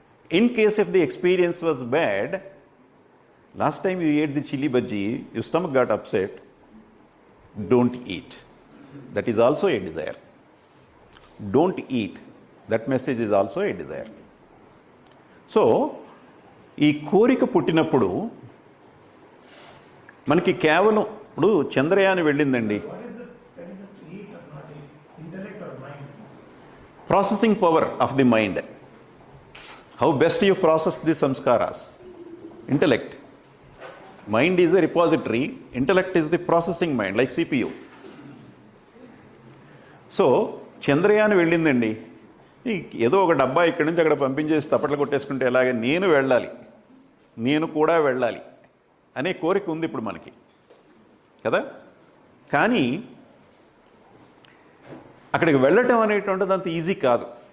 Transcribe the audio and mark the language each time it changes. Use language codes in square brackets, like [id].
[en] In case if the experience was bad, last time you ate the chili bhaji, your stomach got upset, don't eat. That is also a desire. Don't eat. That message is also a desire. [te] So, ఈ కోరిక పుట్టినప్పుడు మనకి కేవలం ఇప్పుడు Chandrayaan వెళ్ళిందండి. [en] Processing power of the mind. How best you process the samskaras? Intellect. Mind is a repository, intellect is the processing mind, like CPU. [te] So Chandrayaan వెళ్ళిందండి. ఏదో ఒక డబ్బా ఇక్కడి నుంచి అక్కడ పంపించేసి తప్పట్లు కొట్టేసుకుంటే ఎలాగే నేను వెళ్ళాలి, నేను కూడా వెళ్ళాలి అనే కోరిక ఉంది ఇప్పుడు మనకి కదా. కానీ అక్కడికి వెళ్ళటం అనేటువంటిది అంత ఈజీ కాదు.